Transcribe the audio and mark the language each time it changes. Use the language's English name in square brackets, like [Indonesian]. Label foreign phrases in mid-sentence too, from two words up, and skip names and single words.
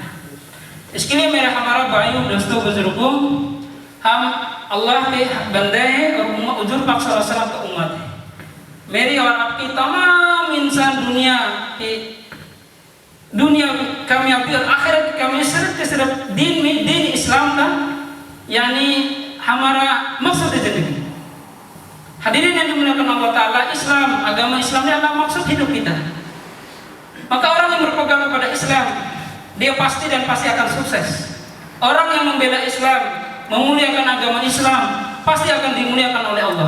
[Hindi] इसके लिए मेरे हमारा भाइयों, दोस्तों, बुजुर्गों, हम अल्लाह के बंदे हैं और हुजूर पाक [Arabic] صلى الله عليه وسلم [Hindi] का उम्मत है। मेरी और आपकी तमाम इंसान दुनिया कामयाबी और आखिरत की कामयाबी सिर्फ दीन इस्लाम का यानी हमारा मकसद जिंदगी। [Indonesian] Hadirin yang dimuliakan [Arabic] الله تعالى, [Indonesian] Islam, agama Islam ini adalah maksud hidup kita. Maka orang yang berpegang kepada Islam, dia pasti dan pasti akan sukses. Orang yang membela Islam, memuliakan agama Islam, pasti akan dimuliakan oleh Allah.